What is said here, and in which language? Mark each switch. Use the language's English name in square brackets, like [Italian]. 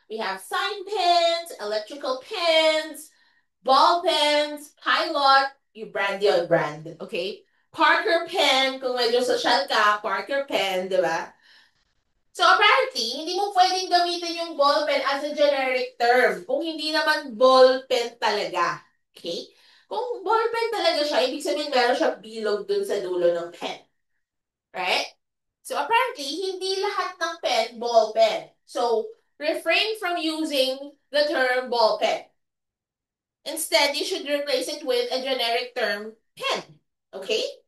[English] We have sign pens, electrical pens, ball pens, Pilot, you brand your brand, okay? [Filipino] Parker pen, kung medyo social ka, Parker pen, di ba? So apparently, hindi mo pwedeng gamitin yung ball pen [English] as a generic term [Filipino] kung hindi naman ball pen talaga. [English] Okay? [Filipino] Kung ball pen talaga siya, ibig sabihin meron siya bilog dun sa dulo ng pen. Right? So apparently, hindi lahat ng pen, ball pen. [English] So, refrain from using the term ball pen. Instead, you should replace it with a generic term, pen. Okay?